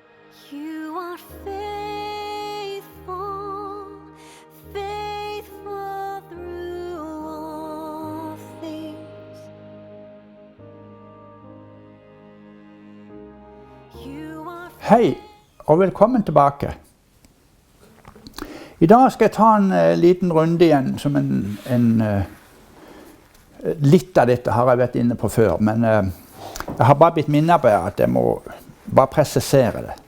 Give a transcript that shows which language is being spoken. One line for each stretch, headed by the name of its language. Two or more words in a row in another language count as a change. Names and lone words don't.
English: You are faithful, faithful through all things. You are
Norwegian: Hei, og velkommen tilbake. I dag skal jeg ta en liten runde igjen, som litt av dette har jeg vært inne på før, men jeg har bare blitt minnet på at jeg må bare presisere det.